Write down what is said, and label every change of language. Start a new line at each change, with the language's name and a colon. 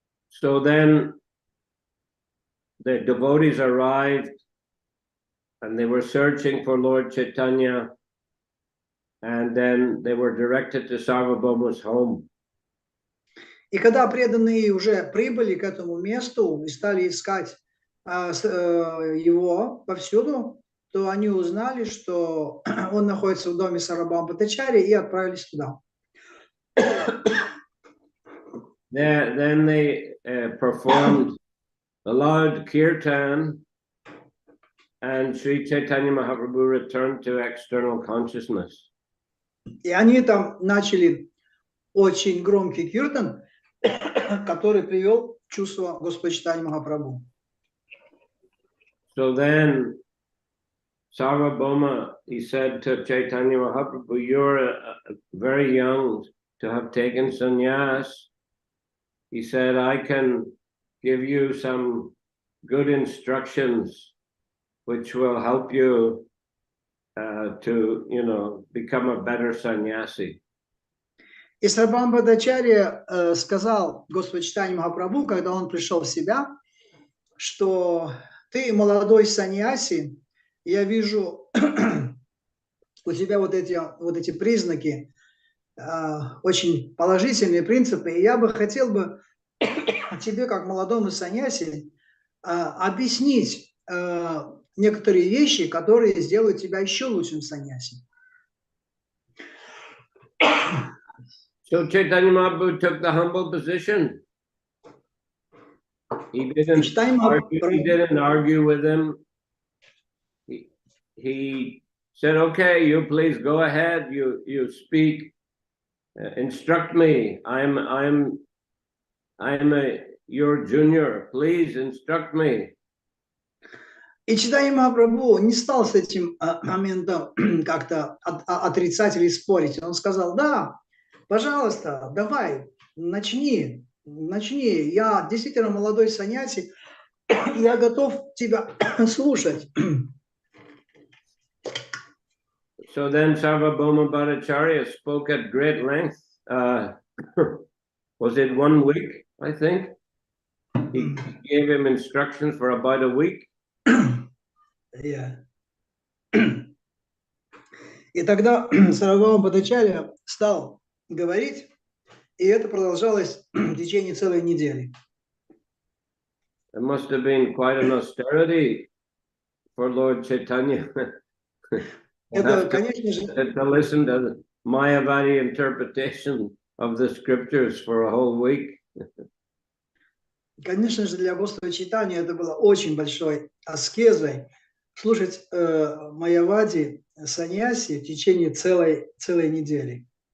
English: So then the devotees arrived and they were searching for Lord Chaitanya, and then they were directed to Sarvabhauma's home.
Russian: И когда преданные уже прибыли к этому месту и стали искать его повсюду, то они узнали, что он находится в доме Сарвабхаума Бхаттачарьи, и отправились туда.
English: Then they performed a loud kirtan, and Sri Chaitanya Mahaprabhu returned to external consciousness.
Russian: И они там начали очень громкий киртан, который привел в чувство Господа Чайтаньи Махапрабху.
English: So then Sarvabhauma, he said to Chaitanya Mahaprabhu, you're very young to have taken sannyas. He said, I can give you some good instructions which will help you to, become a better sannyasi.
Russian: И Сарвабхаума Бхаттачарья сказал Господу Чайтаньи Махапрабху, когда он пришел в себя, что ты молодой саньяси, я вижу у тебя вот эти признаки, очень положительные принципы, и я бы хотел бы тебе, как молодому саньяси, объяснить некоторые вещи, которые сделают тебя еще лучшим саньяси.
English: So Chaitanya Mahaprabhu took the humble position. He didn't argue with him. He said, okay, you please go ahead, you speak, instruct me. I'm your junior, please instruct me.
Russian: И Чайтанья Махапрабху не стал с этим моментом как-то отрицать или спорить. Он сказал, да, пожалуйста, давай, начни. Я действительно молодой саньяси, я готов тебя слушать.
English: So then Sarvabhauma Bhattacharya spoke at great length. Was it 1 week, I think? He gave him instructions for about a week. Yeah.
Russian: И тогда Сарвабхаума Бхаттачарья стал говорить, и это продолжалось в течение целой недели.
English: It must have been quite an austerity for Lord Chaitanya.
Russian: Это, конечно же,
English: to listen to the Mayavadi interpretation of the scriptures for a whole week.
Russian: Конечно же, для Господа Чайтаньи это было очень большой аскезой слушать Майявади саньяси в течение целой недели.